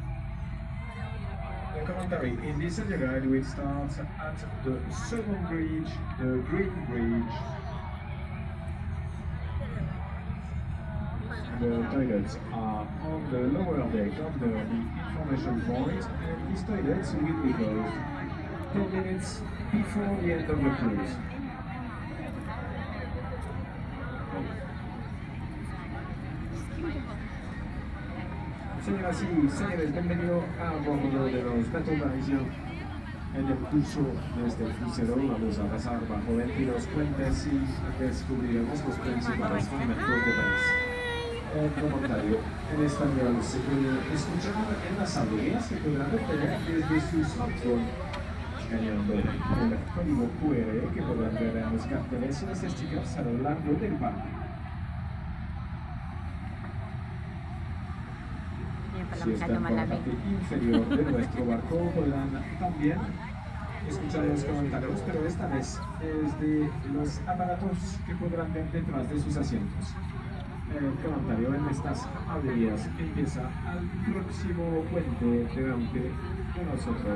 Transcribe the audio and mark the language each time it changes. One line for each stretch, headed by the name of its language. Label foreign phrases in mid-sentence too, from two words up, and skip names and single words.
English: The commentary in this guide will start at the second bridge, the Green Bridge. The toilets are on the lower deck under the information point, and these toilets will be closed 10 minutes before the end of the cruise.
Spanish: Señoras y señores, bienvenido a bordo de los Bateaux Parisiens. En el curso de este crucero vamos a pasar bajo 22 puentes y descubriremos los principales monumentos de París. El comentario en español se puede escuchar en las audiencias que podrán obtener desde su smartphone, escaneando el código QR que podrán ver en los carteles y los stickers a lo largo del barco.
Filipino: Yan pala
Spanish: Si
Filipino: masyado
Spanish: están por la
Filipino: malamig.
Spanish: parte inferior de nuestro barco, podrán también escuchar los comentarios, pero esta vez desde los aparatos que podrán ver detrás de sus asientos. El comentario en estas avenidas empieza al próximo puente delante de nosotros.